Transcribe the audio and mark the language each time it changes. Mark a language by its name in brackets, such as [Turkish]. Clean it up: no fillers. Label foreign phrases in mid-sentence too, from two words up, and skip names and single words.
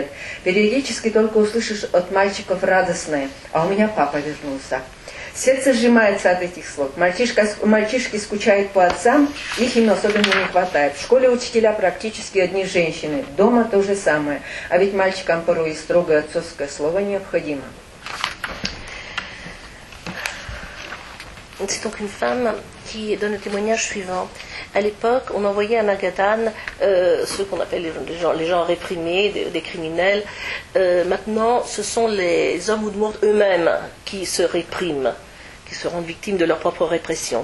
[Russian] Периодически только услышишь от мальчиков радостное: «А у меня папа вернулся». Сердце сжимается от этих слов. Мальчишки скучают по отцам, их им особенно не хватает. В школе учителя практически одни женщины. Дома то же самое. А ведь мальчикам порой и строгое отцовское слово необходимо. [French] C'est donc une femme qui donne le témoignage suivant. À l'époque, on envoyait à Magadan ceux qu'on appelle les gens réprimés, des criminels. Maintenant, ce sont les hommes Udmurt eux-mêmes qui se répriment, qui se rendent victimes de leur propre répression.